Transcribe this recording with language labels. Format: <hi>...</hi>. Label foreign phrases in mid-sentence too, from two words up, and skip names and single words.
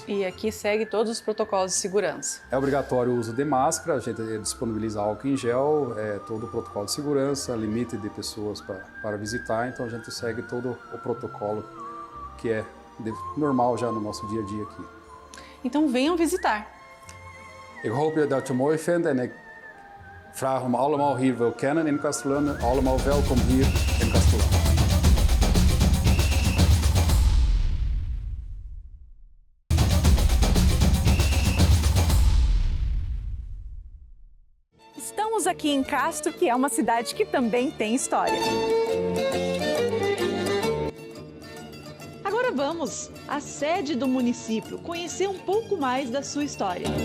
<pt>E aqui segue todos os protocolos de segurança. É obrigatório o uso de máscara, a gente disponibiliza álcool em gel, todo o protocolo de segurança, limite de pessoas para visitar, então a gente segue todo o protocolo que é normal já no nosso dia a dia aqui. Então venham visitar.</pt> <nl>Ik hoop dat je het mooi vindt en ik vragen hem allemaal hier wil kennen in Castellane. Allemaal welkom hier in Castellane.</nl> <pt>Estamos aqui em Castro, que é uma cidade que também tem história. Agora vamos à sede do município, conhecer um pouco mais da sua história.</pt>